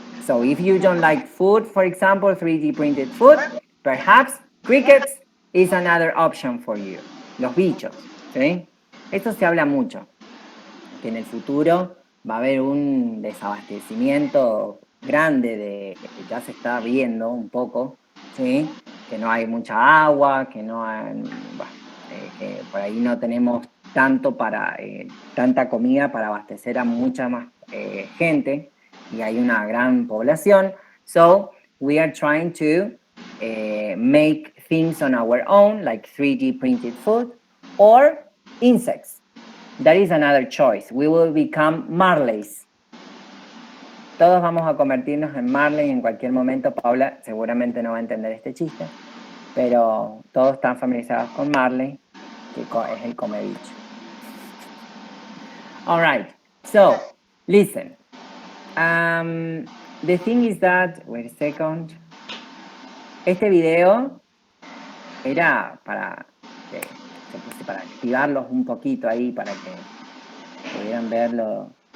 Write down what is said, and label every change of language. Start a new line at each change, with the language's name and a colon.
English: So if you don't like food, for example, 3D printed food, perhaps crickets is another option for you.
Spanish: Los bichos, ¿sí? Esto se habla mucho, que en el futuro va a haber un desabastecimiento grande ya se está viendo un poco, ¿sí? Que no hay mucha agua, que no hay, que por ahí no tenemos tanta comida para abastecer a mucha más gente, y hay una gran población.
English: So we are trying to make things on our own, like 3D printed food or insects. That is another choice. We will become marleys.
Spanish: Todos vamos a convertirnos en marley en cualquier momento. Paula seguramente no va a entender este chiste, pero todos están familiarizados con marley, que es el come bicho.
English: All right, so listen. The thing is that, wait a second.
Spanish: Este video era para activarlos un poquito ahí, para que pudieran verlo.